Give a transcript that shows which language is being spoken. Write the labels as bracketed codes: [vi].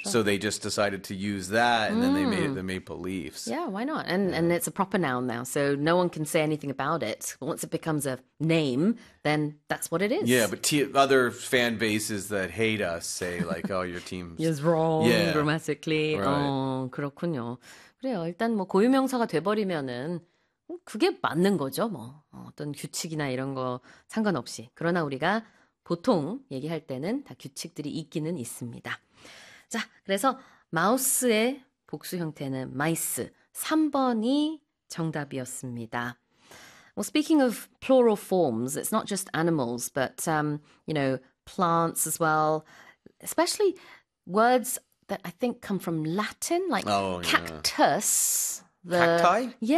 [en] So they just decided to use that and then they made it the maple leafs. Yeah, why not? And it's a proper noun now, so no one can say anything about it. Once it becomes a name, then that's what it Yeah, is. but t other fan bases that hate us say like, oh, your team's Is wrong grammatically. right. [ko] 그렇군요. 그래요. 일단 뭐 고유명사가 돼버리면은 그게 맞는 거죠, 뭐. 어떤 규칙이나 이런 거 상관없이. 그러나 우리가 보통 얘기할 때는 다 규칙들이 있기는 있습니다. 자, 그래서 마우스의 복수 형태는 마이스. 3번이 정답이었습니다. [en] Well, speaking of plural forms, it's not just animals, but, you know, plants as well. Especially words that I think come from Latin, like Oh, yeah. cactus. Cacti?